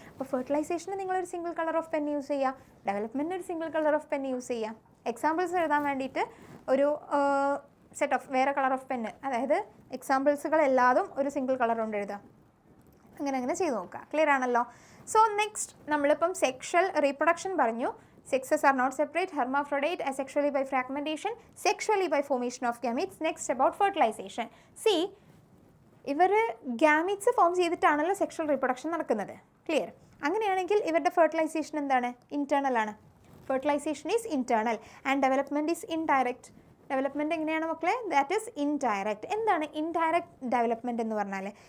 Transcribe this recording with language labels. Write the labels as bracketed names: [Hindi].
[Malayalam] അപ്പോൾ ഫെർട്ടിലൈസേഷന് നിങ്ങളൊരു single colour of pen use ചെയ്യുക, ഡെവലപ്മെൻറ്റിന് ഒരു single colour of pen use ചെയ്യുക. എക്സാമ്പിൾസ് എഴുതാൻ വേണ്ടിയിട്ട് ഒരു സെറ്റ് ഓഫ് വേറെ കളർ ഓഫ് പെന്ന്, അതായത് എക്സാമ്പിൾസുകൾ എല്ലാതും ഒരു സിംഗിൾ കളർ കൊണ്ട് എഴുതുക. അങ്ങനെ ചെയ്ത് നോക്കുക. ക്ലിയർ ആണല്ലോ? സോ നെക്സ്റ്റ് നമ്മളിപ്പം സെക്ഷൽ റീപ്രൊഡക്ഷൻ പറഞ്ഞു. [English] Sexes are not separate, hermaphrodite, asexually by fragmentation, sexually by formation of gametes. Next about fertilization. [Malayalam] See, ഇവർ ഗാമീറ്റ്സ് ഫോം ചെയ്തിട്ടാണല്ലോ സെക്ഷൽ റീപ്രൊഡക്ഷൻ നടക്കുന്നത്. ക്ലിയർ? അങ്ങനെയാണെങ്കിൽ ഇവരുടെ ഫെർട്ടിലൈസേഷൻ എന്താണ്? ഇൻറ്റേർണൽ ആണ്. [English] Fertilisation is internal and development is indirect. [Malayalam] Development എങ്ങനെയാണ് മക്കളെ? [English] That is indirect. [Malayalam] എന്താണ് indirect development എന്ന് പറഞ്ഞാൽ?